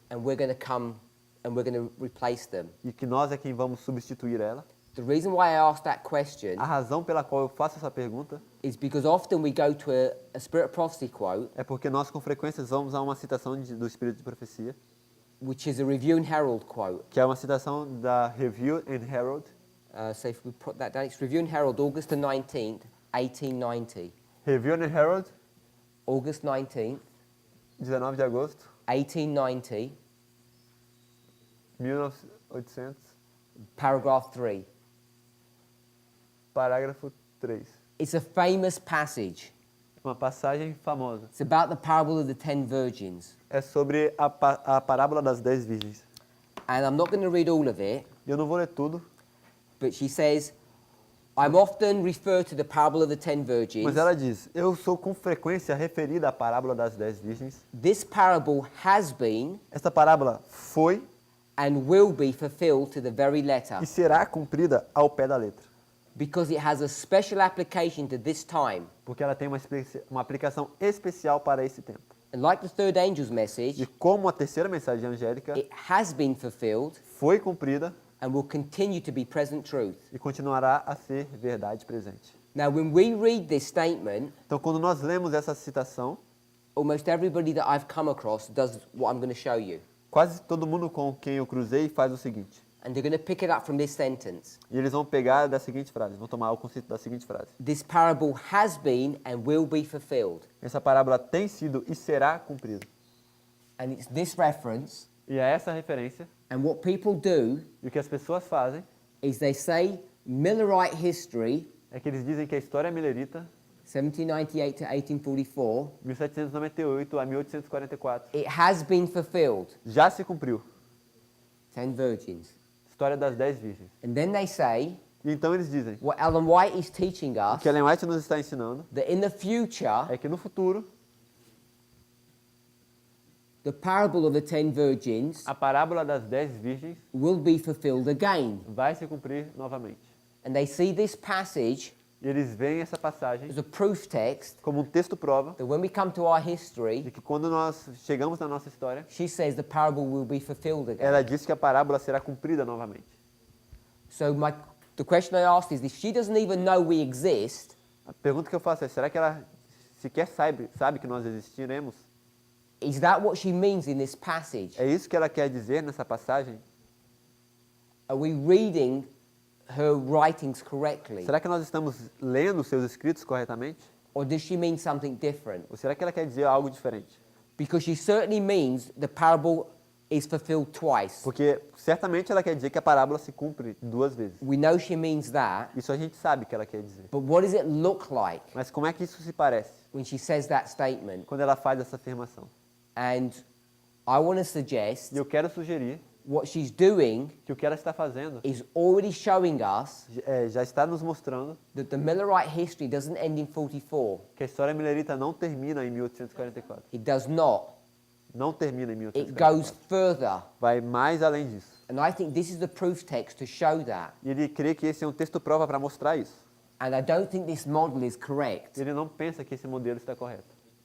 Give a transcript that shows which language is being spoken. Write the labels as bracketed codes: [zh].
[en] and we're going to come and we're going to replace them? [pt] e que nós é quem vamos substituir ela? [en] The reason why I asked that question [pt] A razão pela qual eu faço essa pergunta [en] is because often we go to a spirit prophecy quote, [pt] é porque nós, com frequência, vamos a uma citação do Espírito de Profecia, [en] which is a Review and Herald quote. [pt] que é uma citação da Review and Herald. [en] So if we put that down, it's Review and Herald, August the 19th, 1890. Review and Herald, August 19th, [pt] 19 de agosto, [en] 1890, [pt] 1800, [en] paragraph 3. [pt] parágrafo 3. [en] It's a famous passage. [pt] Uma passagem famosa. [en] It's about the parable of the 10 virgins. [pt] É sobre a parábola das 10 virgens. [en] And I'm not going to read all of it, [pt] Eu não vou ler tudo, [en] but she says, I'm often referred to the parable of the 10 virgins. [pt] Mas ela diz, eu sou com frequência referida à parábola das 10 virgens. [en] This parable has been [pt] Esta parábola foi [en] and will be fulfilled to the very letter [pt] e será cumprida ao pé da letra. [en] because it has a special application to this time. [pt] Porque ela tem uma aplicação especial para esse tempo. [en] And like the third angel's message, [pt] E como a terceira mensagem angélica [en] it has been fulfilled [pt] foi cumprida [en] and will continue to be present truth. [pt] e continuará a ser verdade presente. [en] Now, when we read this statement, [pt] Então, quando nós lemos essa citação, [en] almost everybody that I've come across does what I'm going to show you. [pt] quase todo mundo com quem eu cruzei faz o seguinte. [en] And they're going to pick it up from this sentence. [pt] E eles vão pegar da seguinte frase, vão tomar o conceito da seguinte frase. [en] This parable has been and will be fulfilled. [pt] Essa parábola tem sido e será cumprida. [en] And it's this reference, [pt] E é essa referência. [en] and what people do [pt] E o que as pessoas fazem [en] is they say Millerite history, [pt] é que eles dizem que a história millerita, [en] 1798 to 1844, [pt] 1798 a 1844, [en] it has been fulfilled. [pt] já se cumpriu. [en] 10 virgins. [pt] História das 10 virgens. [en] And then they say, [pt] E então eles dizem, [en] what Ellen White is teaching [pt] o [en] us, [pt] que Ellen White nos está ensinando [en] that in the future, [pt] é que no futuro, [en] the parable of the 10 virgins [pt] a parábola das 10 virgens [en] will be fulfilled again. [pt] vai se cumprir novamente. [en] And they see this passage [pt] E eles veem essa passagem [en] as a proof text [pt] como um texto prova [en] that when we come to our history, [pt] de que quando nós chegamos na nossa história, [en] she says the parable will be fulfilled again. [pt] ela diz que a parábola será cumprida novamente. [en] So the question I asked is, if she doesn't even know we exist, [pt] A pergunta que eu faço é, será que ela sequer sabe que nós existiremos? [en] is that what she means in this passage? [pt] É isso que ela quer dizer nessa passagem? [en] Are we reading her writings correctly? [pt] Será que nós estamos lendo seus escritos corretamente? [en] Or does she mean something different? [pt] Ou será que ela quer dizer algo diferente? [en] Because she certainly means the parable is fulfilled twice. [pt] Porque certamente ela quer dizer que a parábola se cumpre 2 vezes. [en] We know she means that, [pt] Isso a gente sabe que ela quer dizer. [en] but what does it look like [pt] Mas como é que isso se parece [en] when she says that statement? [pt] quando ela faz essa afirmação? [en] And I want to suggest [pt] E eu quero sugerir [en] what she's doing [pt] que o que ela está fazendo [en] is already showing us [pt] já está nos mostrando [en] that the Millerite history doesn't end in 44. [pt] que a história millerita não termina em 1844. [en] It does not. [pt] Não termina em [en] It goes [pt] 1844. [en] further. [pt] Vai mais além disso. [en] And I think this is the proof text to show that. [pt] E ele crê que esse é um texto prova para mostrar isso. [en] And I don't think this model is correct. [pt] Ele não pensa que esse modelo está correto.